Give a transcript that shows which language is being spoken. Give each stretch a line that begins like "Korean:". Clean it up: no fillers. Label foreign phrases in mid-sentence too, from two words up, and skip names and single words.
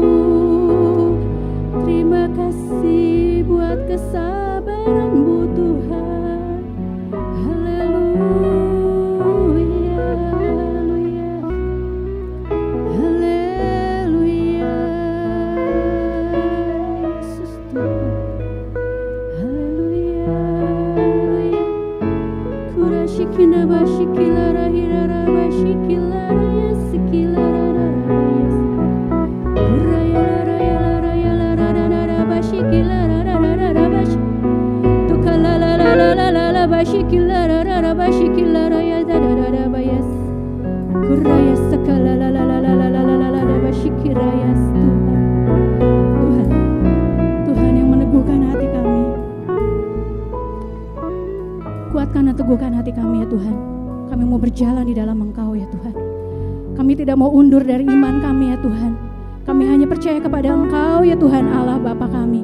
Indonesian: Terima kasih buat kesabaran-Mu Tuhan. Haleluya. Haleluya. Yesus Tuhan. Haleluya. Kurashikina bashikila rahirara bashikila raya sikila rara yes. Kuraya raya raya rara bashikila rara bash. Tukala la la la la la la bashikila rara bashikila raya rara bayas. Kuraya sakala la la la la la la la la bashikira yes Tuhan. Tuhan. Tuhan yang meneguhkan hati kami. Kuatkan dan teguhkan hati kami ya Tuhan. Kami mau berjalan di dalam Engkau ya Tuhan. Kami tidak mau undur dari iman kami ya Tuhan. Kami hanya percaya kepada Engkau ya Tuhan Allah Bapa kami.